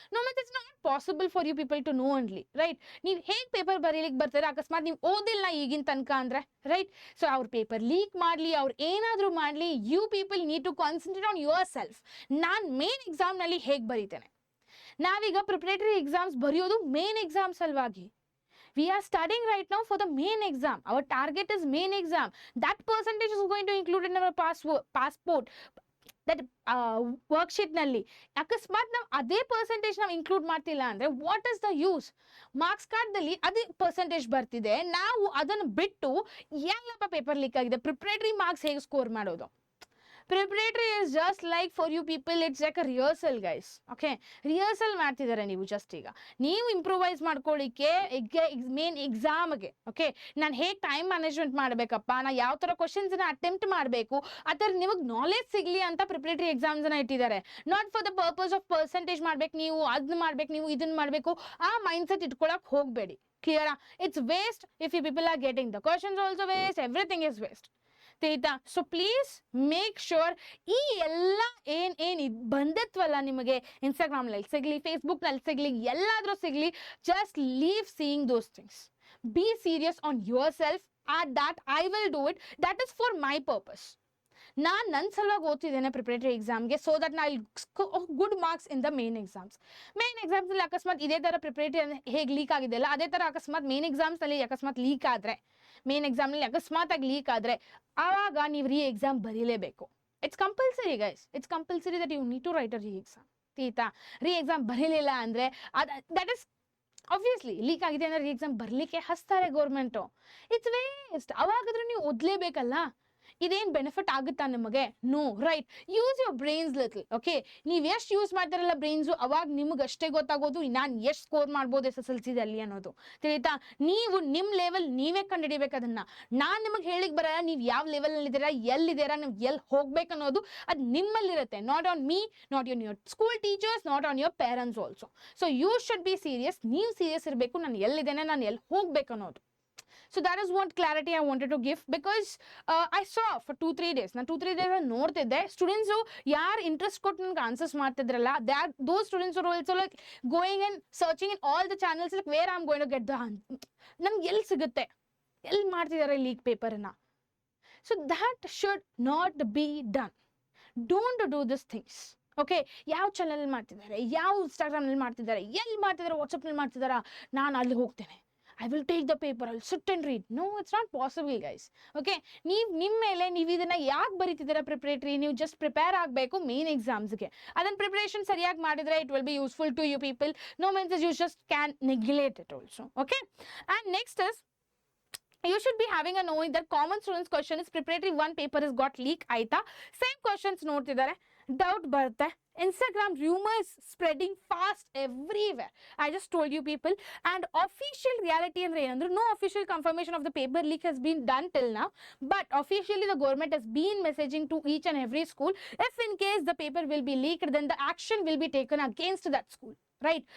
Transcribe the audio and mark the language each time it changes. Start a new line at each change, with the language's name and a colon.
English: No much it's not possible for you people to know only right.
Kannada: ನೀವು ಹೇಗೆ paper ಬರೀಲಿಕ್ಕೆ ಬರ್ತಾರೆ ಅಕಸ್ಮಾತ್ ನೀವು ಓದಿಲ್ಲ ಈಗಿನ ತನಕ ಅಂದರೆ ರೈಟ್. ಸೊ ಅವ್ರ ಪೇಪರ್ ಲೀಕ್ ಮಾಡಲಿ, ಅವ್ರು ಏನಾದರೂ ಮಾಡಲಿ,
English: You people need to concentrate on yourself.
Kannada: ನಾನು ಮೇನ್ ಎಕ್ಸಾಮ್ನಲ್ಲಿ ಹೇಗೆ ಬರೀತೇನೆ? ನಾವೀಗ ಪ್ರಿಪರೇಟರಿ ಎಕ್ಸಾಮ್ಸ್ ಬರೆಯೋದು ಮೇನ್ ಎಕ್ಸಾಮ್ ಸಲುವಾಗಿ.
English: We are studying right now for the main exam. Our target is main exam. That percentage is going to include in our passport.
Kannada: That ವರ್ಕ್ಶೀಟ್ನಲ್ಲಿ ಅಕಸ್ಮಾತ್ ನಾವು ಅದೇ percentage ನಾವು include ಮಾಡ್ತಿಲ್ಲ ಅಂದರೆ
English: What is the use?
Kannada: Marks ಕಾರ್ಡ್ದಲ್ಲಿ ಅದೇ percentage ಬರ್ತಿದೆ, ನಾವು ಅದನ್ನು ಬಿಟ್ಟು ಎಲ್ಲಪ್ಪ ಪೇಪರ್ ಲೀಕ್ ಆಗಿದೆ, ಪ್ರಿಪರೇಟರಿ ಮಾರ್ಕ್ಸ್ ಹೇಗೆ ಸ್ಕೋರ್ ಮಾಡೋದು?
English: Preparatory is just like for you people, it's like a rehearsal guys.
Kannada: Okay, rehearsal ಮಾಡ್ತಿದ್ದಾರೆ ನೀವು ಜಸ್ಟ್. ಈಗ ನೀವು ಇಂಪ್ರೂವೈಸ್ ಮಾಡ್ಕೊಳ್ಳಿಕ್ಕೆ ಮೇನ್ ಎಕ್ಸಾಮ್ಗೆ ಓಕೆ ನಾನು ಹೇಗೆ ಟೈಮ್ ಮ್ಯಾನೇಜ್ಮೆಂಟ್ ಮಾಡಬೇಕಪ್ಪ, ನಾನು ಯಾವ ಥರ ಕ್ವಶನ್ಸನ್ನ ಅಟೆಂಪ್ಟ್ ಮಾಡಬೇಕು, ಆ ಥರ ನಿಮಗೆ ನಾಲೆಜ್ ಸಿಗಲಿ ಅಂತ ಪ್ರಿಪರೇಟರಿ ಎಕ್ಸಾಮ್ಸನ್ನ ಇಟ್ಟಿದ್ದಾರೆ.
English: not for the purpose of percentage
Kannada: ಮಾಡ್ಬೇಕು, ನೀವು ಅದನ್ನ ಮಾಡ್ಬೇಕು, ನೀವು ಇದನ್ನ ಮಾಡಬೇಕು, ಆ ಮೈಂಡ್ಸೆಟ್ ಇಟ್ಕೊಳಕ್ಕೆ ಹೋಗಬೇಡಿ. ಕ್ಲಿಯರಾ?
English: It's waste. If you people are getting the questions also waste, everything is waste. ತಿಳಿತಾ? So please make sure
Kannada: ಈ ಎಲ್ಲ ಏನು ಬಂದತ್ವಲ್ಲ ನಿಮಗೆ ಇನ್ಸ್ಟಾಗ್ರಾಮ್ನಲ್ಲಿ ಸಿಗಲಿ, ಫೇಸ್ಬುಕ್ನಲ್ಲಿ ಸಿಗಲಿ, ಎಲ್ಲಾದರೂ ಸಿಗಲಿ,
English: Just leave seeing those things. Be serious on yourself. At that I will do it. That is for my purpose.
Kannada: ನನ್ನ ಸಲುವಾಗಿ ಓದ್ತಿದ್ದೇನೆ ಪ್ರಿಪರೇಟರಿ ಎಕ್ಸಾಮ್ಗೆ,
English: So that ನಾ good marks in the main exams.
Kannada: Main ಎಕ್ಸಾಮ್ಸಲ್ಲಿ ಅಕಸ್ಮಾತ್ ಇದೇ ಥರ preparatory ಹೇಗೆ leak ಆಗಿದೆಯಲ್ಲ, ಅದೇ ಥರ ಅಕಸ್ಮಾತ್ ಮೇನ್ ಎಕ್ಸಾಮ್ಸಲ್ಲಿ ಅಕಸ್ಮಾತ್ ಲೀಕ್ ಆದರೆ, ಮೇನ್ ಎಕ್ಸಾಮ್ನಲ್ಲಿ ಅಕಸ್ಮಾತ್ ಆಗಿ ಲೀಕ್ ಆದರೆ ಆವಾಗ ನೀವು ರೀ exam ಬರೀಲೇಬೇಕು.
English: It's compulsory guys, it's compulsory that you need to write a re exam. ಆಯ್ತಾ?
Kannada: ರೀ ಎಕ್ಸಾಮ್ ಬರೀಲಿಲ್ಲ ಅಂದರೆ
English: that is obviously
Kannada: ಲೀಕ್ ಆಗಿದೆ ಅಂದರೆ ರೀ ಎಕ್ಸಾಮ್ ಬರಲಿಕ್ಕೆ ಹಚ್ತಾರೆ ಗೌರ್ಮೆಂಟು.
English: It's waste.
Kannada: ಅವಾಗಾದ್ರೂ ನೀವು ಓದಲೇಬೇಕಲ್ಲ. ಇದೇನು ಬೆನಿಫಿಟ್ ಆಗುತ್ತಾ ನಿಮಗೆ? No, right?
English: Use your brains little.
Kannada: Okay, ನೀವು ಎಷ್ಟು ಯೂಸ್ ಮಾಡ್ತಾರಲ್ಲ ಬ್ರೈನ್ಸು, ಅವಾಗ ನಿಮ್ಗೆ ಅಷ್ಟೇ ಗೊತ್ತಾಗೋದು ನಾನು ಎಷ್ಟು ಸ್ಕೋರ್ ಮಾಡ್ಬೋದು SSLC ದಲ್ಲಿ ಅನ್ನೋದು. ತಿಳಿತಾ? ನೀವು ನಿಮ್ಮ ಲೆವೆಲ್ ನೀವೇ ಕಂಡುಹಿಡಿಬೇಕು. ಅದನ್ನು ನಾನು ನಿಮಗೆ ಹೇಳಿಕ್ ಬರಲ್ಲ. ನೀವು ಯಾವ ಲೆವೆಲಲ್ಲಿದ್ದೀರಾ, ಎಲ್ಲಿದ್ದೀರಾ, ನೀವು ಎಲ್ಲಿ ಹೋಗ್ಬೇಕು ಅನ್ನೋದು ಅದು ನಿಮ್ಮಲ್ಲಿರುತ್ತೆ.
English: Not on me, not on your school teachers, not on your parents also. So you should be serious.
Kannada: ನೀವು ಸೀರಿಯಸ್ ಇರಬೇಕು, ನಾನು ಎಲ್ಲಿದ್ದೇನೆ, ನಾನು ಎಲ್ಲಿ ಹೋಗ್ಬೇಕು ಅನ್ನೋದು.
English: So that is what clarity I wanted to give, because I saw for 2-3 days.
Kannada: ನಾನು 2-3 days ನೋಡ್ತಿದ್ದೆ students ಯಾರು ಇಂಟ್ರೆಸ್ಟ್ ಕೊಟ್ಟು ನನಗೆ answers ಮಾಡ್ತಿದ್ರಲ್ಲ,
English: those students are also like going and searching in all the channels like where I'm going to get the
Kannada: ನಮ್ಗೆ ಎಲ್ಲಿ ಸಿಗುತ್ತೆ, ಎಲ್ಲಿ ಮಾಡ್ತಿದ್ದಾರೆ leak ಪೇಪರನ್ನ.
English: So that should not be done. Don't do these things.
Kannada: Okay, ಯಾವ channel ಮಾಡ್ತಿದ್ದಾರೆ, ಯಾವ ಇನ್ಸ್ಟಾಗ್ರಾಮ್ನಲ್ಲಿ ಮಾಡ್ತಿದ್ದಾರೆ, ಎಲ್ಲಿ ಮಾಡ್ತಿದ್ದಾರೆ, ವಾಟ್ಸಪ್ನಲ್ಲಿ ಮಾಡ್ತಿದ್ದಾರಾ, ನಾನು ಅಲ್ಲಿ ಹೋಗ್ತೇನೆ,
English: I will take the paper, I'll sit and read. No, it's not possible, guys.
Kannada: Okay, ನೀವು ನಿಮ್ಮ ಮೇಲೆ ನೀವು ಇದನ್ನ ಯಾಕೆ ಬರೀತಿದ್ದೀರಾ ಪ್ರಿಪರೇಟರಿ? ನೀವು ಜಸ್ಟ್ ಪ್ರಿಪೇರ್ ಆಗಬೇಕು ಮೇನ್ ಎಕ್ಸಾಮ್ಸ್ಗೆ. ಅದನ್ನ ಪ್ರಿಪರೇಷನ್ ಸರಿಯಾಗಿ ಮಾಡಿದ್ರೆ
English: It will be useful to you people. No means you just can neglect it also. Okay, and next is you should be having a knowing that common students question is preparatory 1 paper has got leak ಆಯ್ತಾ.
Kannada: Same questions ನೋಡ್ತಿದ್ದಾರೆ, doubt ಬರುತ್ತೆ.
English: Instagram rumors spreading fast everywhere. I just told you people. And official reality
Kannada: ಅಂದ್ರೆ ಏನಂದ್ರೆ,
English: no official confirmation of the paper leak has been done till now, but officially the government has been messaging to each and every school, if in case the paper will be leaked, then the action will be taken against that school. Right?